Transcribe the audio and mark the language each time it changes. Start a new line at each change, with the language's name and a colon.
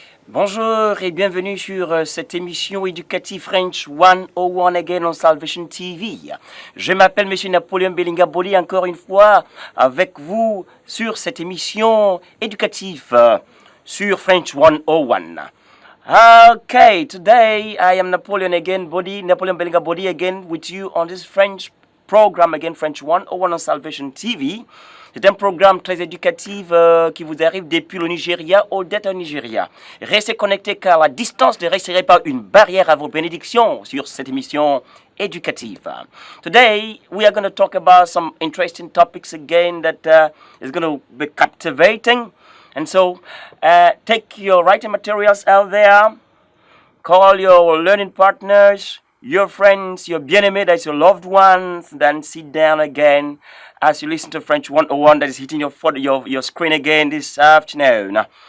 French: Bonjour et bienvenue sur cette émission éducative French 101 again on Salvation TV. Je m'appelle Monsieur Napoléon Belinga Boli encore une fois avec vous sur cette émission éducative sur French 101.
English: Okay, today I am Napoleon Belinga Boli again with you on this French program again French 101 on Salvation TV.
French: C'est un programme très éducatif qui vous arrive depuis le Nigeria au Delta Nigeria. Restez connectés car la distance ne resterait pas une barrière à vos bénédictions sur cette émission éducative.
English: Today, we are going to talk about some interesting topics again that is going to be captivating. And so, take your writing materials out there, call your learning partners, your friends, your bien-aimés, that's your loved ones, then sit down again as you listen to French 101 that is hitting your screen again this afternoon.